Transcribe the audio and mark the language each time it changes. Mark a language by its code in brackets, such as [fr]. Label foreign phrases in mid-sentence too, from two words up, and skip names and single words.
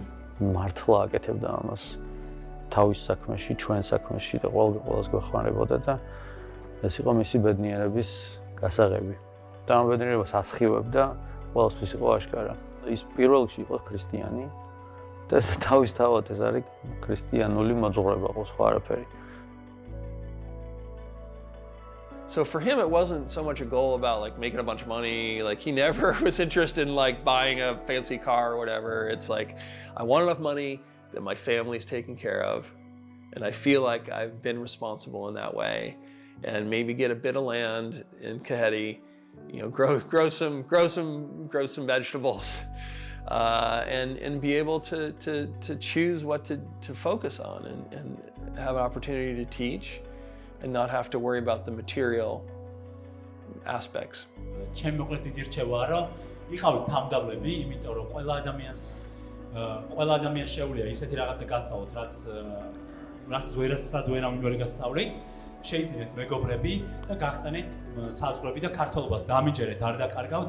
[ka] მართლა აკეთებდა ამას თავის საქმეში, ჩვენ საქმეში და ყველას გვეხმარებოდა და ეს იყო მისი ბედნიერების გასაღები. და ამ ბედნიერებას ასხივებდა, ყველასთვის იყო აშკარა. ის პირველ რიგში იყო ქრისტიანი და თავისთავად ეს არის ქრისტიანული მოძღვრება, სხვა არაფერი. [en] So for him, it wasn't so much a goal about like making a bunch of money. Like he never was interested in like buying a fancy car or whatever. It's like, I want enough money that my family's taken care of. And I feel like I've been responsible in that way. And maybe get a bit of land in Kaheti, you know, grow some vegetables. and be able to choose what to focus on and have an opportunity to teach and not have to worry about the material aspects. [ka] ჩემ მოკლედ დიდი რჩევაა რომ იყავით თამდავლები, იმიტომ რომ ყველა ადამიანს შეუძლია ისეთი რაღაცა გასწავლოთ, რაც ვერასად ვერავინ ვერ გასწავლით. Შეიძინეთ მეგობრები და გახსენეთ საზღვრები და ქართულობას დამიჯერეთ, არ დაკარგავთ.